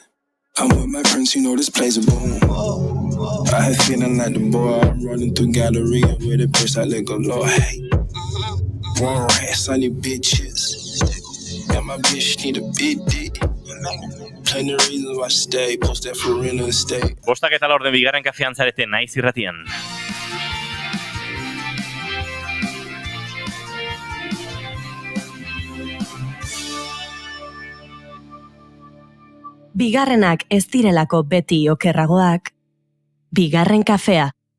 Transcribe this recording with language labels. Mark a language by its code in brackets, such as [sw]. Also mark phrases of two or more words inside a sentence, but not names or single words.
[en] I'm with my friends, you know this place a boom. I had feeling like the boy, I'm running through Galleria with a bitch I let go low. Hey, one rats, I need bitches. And my bitch need a big dick. Plenty of reasons why she stay, post that for real and stay. [eu] Bostak eta laurden bigarren kafean zarete naiz irratian. Bigarrenak ez direlako beti okerragoak, bigarren kafea.